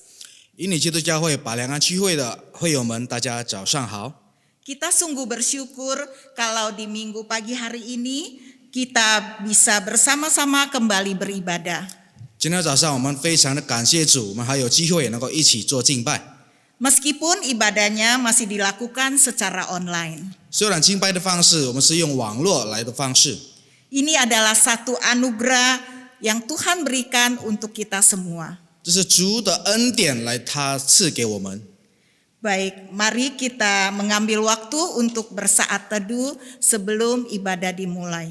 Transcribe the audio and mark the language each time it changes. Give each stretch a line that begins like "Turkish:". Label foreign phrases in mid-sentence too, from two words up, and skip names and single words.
Chinese: 印尼基督教会百良安区会的会友们，大家早上好。
Indonesian: Kita sungguh bersyukur kalau di minggu pagi hari ini kita bisa bersama-sama kembali beribadah.
Chinese: 今天早上我们非常的感谢主，我们还有机会能够一起做敬拜。
Indonesian: Meskipun ibadahnya masih dilakukan secara online.
Chinese: 虽然敬拜的方式我们是用网络来的方式，
Indonesian: Ini adalah satu anugerah yang Tuhan berikan untuk kita semua.
Chinese: 这是主的恩典来他赐给我们。
Indonesian: Baik, mari kita mengambil waktu untuk bersaat teduh sebelum ibadah dimulai.